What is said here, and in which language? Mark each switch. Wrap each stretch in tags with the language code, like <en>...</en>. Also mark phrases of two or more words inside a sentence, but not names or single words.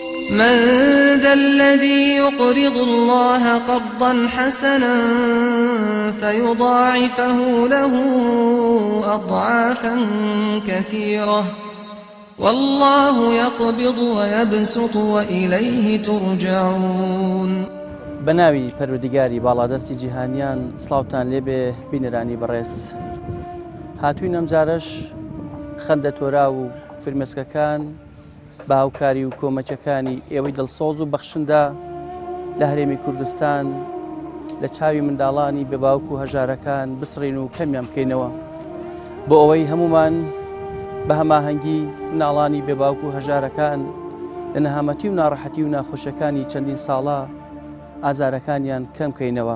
<ar>من ذا الذي يقرض الله قرضا حسنا فيضاعفه له أضعافا كثيرة والله يقبض ويبسط وإليه ترجعون.</ar> <ckb>بەناوی پەروەردیگاری باڵادەستی جیهانیان سڵاوتان لێبێ بینەرانی بەڕێز. هاتووی ئەمجارەش خەندە تۆرا و فرمێسکەکان بە هاوکاری و کۆمەچەکانی ئێوەی دڵسۆز و بەخشندا لە هەرێمی کوردستان لە چاوی منداڵانی بێباوک و هەژارەکان بسڕین و کەمیان بکەینەوە بۆ ئەوەی هەمومان بە هەماهەنگی مناڵانی بێباوک و هەژارەکان لە نەهامەتی و ناڕەحەتی و ناخۆشەکانی چەندین ساڵە ئازارەکانیان کەم بکەینەوە.</ckb>